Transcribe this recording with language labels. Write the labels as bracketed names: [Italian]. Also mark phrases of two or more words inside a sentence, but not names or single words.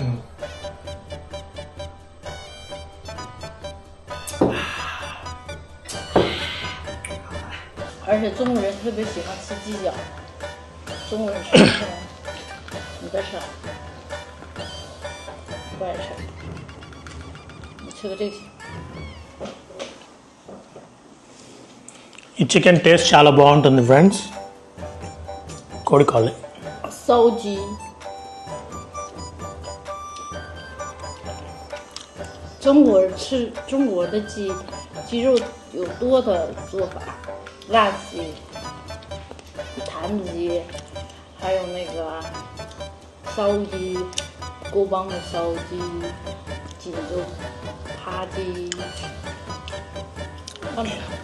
[Chinese] 而且中国人特别喜欢吃鸡脚，中国人吃这种。你别吃，不爱吃，你吃个这些。 [Telugu] ఈ [English] chicken taste [Telugu] చాలా బాగుంటుంది ఫ్రెండ్స్. కోడి కాలే [Chinese] 烧鸡，中国人吃中国的鸡肉有多的做法，辣鸡、坛子鸡，还有那个烧鸡、锅帮的烧鸡、锦州扒鸡，看没有？